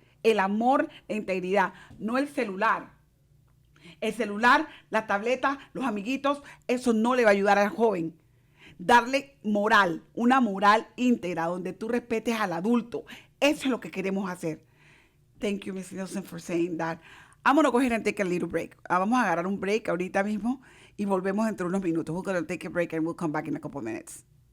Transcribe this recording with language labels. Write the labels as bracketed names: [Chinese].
[Spanish] El amor, la integridad, no el celular. El celular, la tableta, los amiguitos, eso no le va a ayudar al joven. Darle moral, una moral íntegra, donde tú respetes al adulto. Eso es lo que queremos hacer. [English] Thank you, Ms. Nielsen, for saying that. I'm going to go ahead and take a little break. [Spanish] Vamos a agarrar un break ahorita mismo y volvemos dentro de unos minutos. [English] We're going to take a break and we'll come back in a couple minutes.